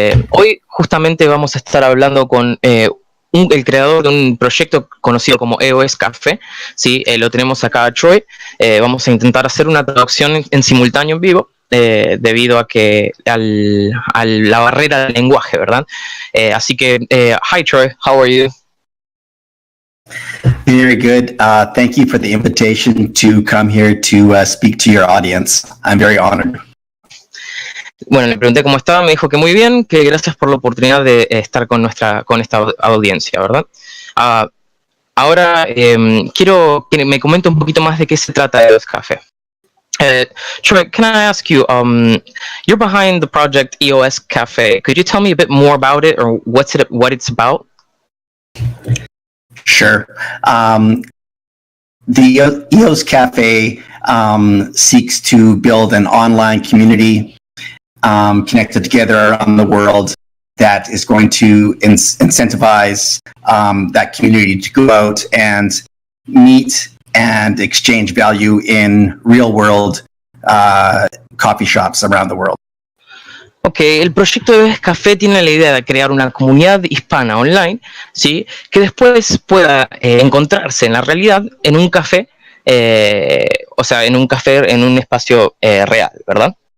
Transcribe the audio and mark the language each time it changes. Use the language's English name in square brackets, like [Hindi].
[Spanish] Hoy justamente vamos a estar hablando con el creador de un proyecto conocido como EOSCafé, ¿sí? Lo tenemos acá a Troy. Vamos a intentar hacer una traducción en simultáneo en vivo. Debido a que a la barrera del lenguaje, ¿verdad? Así que, [English] hi Troy, how are you? Very good. Thank you for the invitation to come here to speak to your audience. I'm very honored. [Spanish] Bueno, le pregunté cómo estaba, me dijo que muy bien, que gracias por la oportunidad de estar con esta audiencia, ¿verdad? Ahora quiero que me comente un poquito más de qué se trata EOSCafé. [English] Troy, can I ask you, you're behind the project EOSCafé. Could you tell me a bit more about it, or what it's about? Sure. The EOSCafé seeks to build an online community connected together around the world that is going to incentivize that community to go out and meet and exchange value in real world coffee shops around the world. [Spanish] Ok, el proyecto de EOSCafé tiene la idea de crear una comunidad hispana online, ¿sí? Que después pueda encontrarse en la realidad en un café, o sea, en un café, en un espacio real, ¿verdad?